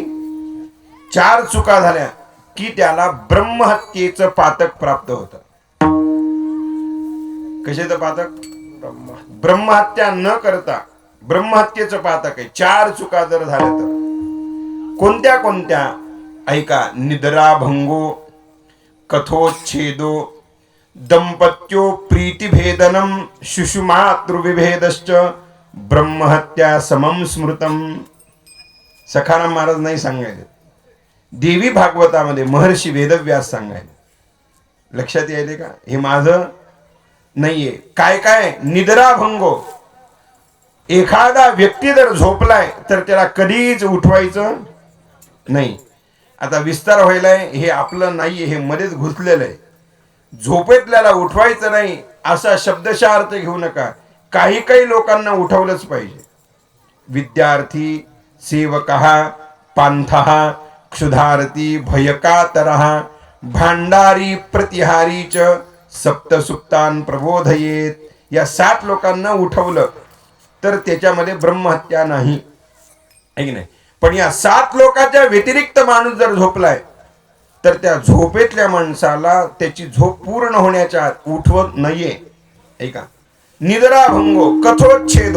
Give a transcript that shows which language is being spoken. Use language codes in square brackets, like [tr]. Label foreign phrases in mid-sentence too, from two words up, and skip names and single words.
[mr] 4 चुका झाल्या की त्याला ब्रह्महत्येचं पातक प्राप्त होतं. कशाचं पातक? ब्रह्महत्या न करता ब्रह्महत्येचं पातक आहे. 4 चुका जर झाल्या तर कोणत्या कोणत्या ऐका. [sa] निद्राभंगो, कथोच्छेदो, दंपत्यो प्रीतिभेदनम, शिशुमातृविभेदश्च, ब्रह्महत्या समम स्मृतम. [mr] सखाराम महाराज नाही सांगायचे, देवी भागवतामध्ये महर्षी वेदव्यास सांगायले. लक्षात यायले का? हे माझं नाहीये. काय काय? निद्राभंगो, एखादा व्यक्ती जर झोपलाय तर त्याला कधीच उठवायचं नाही. आता विस्तार व्हायलाय, हे आपलं नाहीये, हे मध्येच घुसलेलं आहे. झोपेतल्याला उठवायचं नाही असा शब्दशः अर्थ घेऊ नका. काही काही लोकांना उठवलंच पाहिजे. [sa] विद्यार्थी, सेवकः, पांथः, क्षुधारती, भयकातरः, भांडारी, प्रतिहारी च, सप्तसुप्तान प्रबोधयेत. [mr] या 7 लोकांना उठवलं तर त्याच्यामध्ये ब्रह्महत्या नाही, आहे की नाही? पण या 7 लोकांच्या व्यतिरिक्त माणूस जर झोपलाय तर त्या झोपेतल्या माणसाला त्याची झोप पूर्ण होण्याच्या आत उठवत नाहीये. [sa] ऐका. निद्राभंगो, कथोच्छेदो.